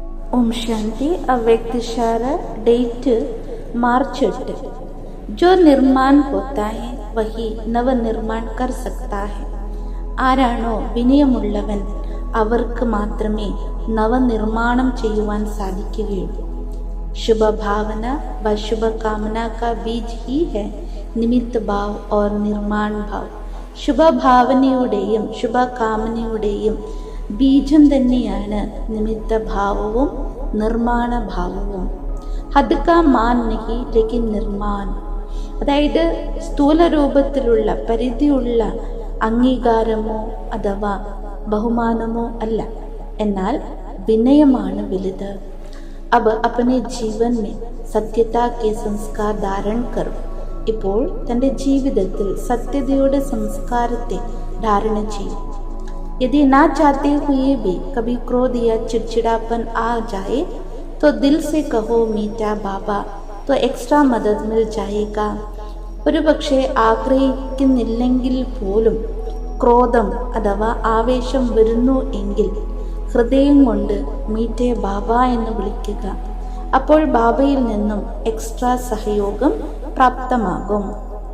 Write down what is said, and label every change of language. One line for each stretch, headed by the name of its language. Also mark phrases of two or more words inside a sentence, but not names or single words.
Hindi: ओम शांति। अव्यक्त इशारा, डेट मार्च 8। जो निर्माण होता है वही नव निर्माण कर सकता है.
Malayalam: ആരാണോ വിനയമുള്ളവൻ അവർക്ക് മാത്രമേ നവനിർമ്മാണം ചെയ്യുവാൻ സാധിക്കുകയുള്ളൂ.
Hindi: ശുഭഭാവന व शुभकामना का बीज ही है निमित्त भाव और निर्माण भाव.
Malayalam: ശുഭഭാവനയുടെയും ശുഭകാമനയുടെയും ബീജം തന്നെയാണ് നിമിത്തഭാവവും നിർമ്മാണഭാവവും.
Hindi: हद का मान नहीं लेकिन निर्माण.
Malayalam: അതായത് സ്ഥൂല രൂപത്തിലുള്ള പരിധിയുള്ള അംഗീകാരമോ അഥവാ ബഹുമാനമോ അല്ല, എന്നാൽ വിനയമാണ് വലുത്.
Hindi: अब अपने जीवन में सत्यता के संस्कार धारण करो.
Malayalam: ഇപ്പോൾ തൻ്റെ ജീവിതത്തിൽ സത്യതയുടെ സംസ്കാരത്തെ ധാരണ ചെയ്യും.
Hindi: यदि ना चाहते हुए भी कभी क्रोध या चिड़चिड़ापन आ जाए तो दिल से कहो मीठा बाबा, तो एक्स्ट्रा मदद मिल जाएगा.
Malayalam: ഒരുപക്ഷെ ആഗ്രഹിക്കുന്നില്ലെങ്കിൽ പോലും ക്രോധം അഥവാ ആവേശം വരുന്നു എങ്കിൽ ഹൃദയം കൊണ്ട്
Hindi: मीठे बाबा
Malayalam: എന്ന് വിളിക്കുക. അപ്പോൾ ബാബയിൽ നിന്നും എക്സ്ട്രാ സഹയോഗം പ്രാപ്തമാകും.